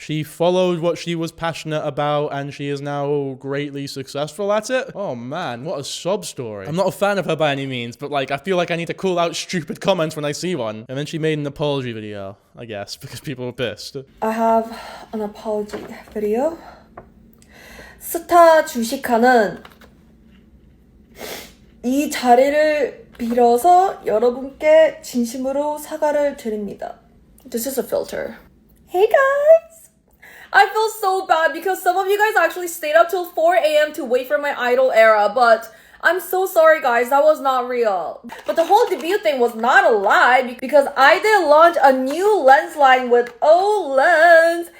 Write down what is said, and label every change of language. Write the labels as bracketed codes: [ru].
[en] She followed what she was passionate about and she is now greatly successful at it. Oh man, what a sob story. I'm not a fan of her by any means, but like, I feel like I need to call out stupid comments when I see one. And then she made an apology video, I guess, because people were pissed. I have an apology video. [ko] 스타 주시카는 이 자리를 빌어서 여러분께 진심으로 사과를 드립니다. [en] This is a filter. Hey guys! I feel so bad because some of you guys actually stayed up till 4 a.m. to wait for my idol era, but I'm so sorry guys, that was not real. But the whole debut thing was not a lie because I did launch a new lens line with O Lens.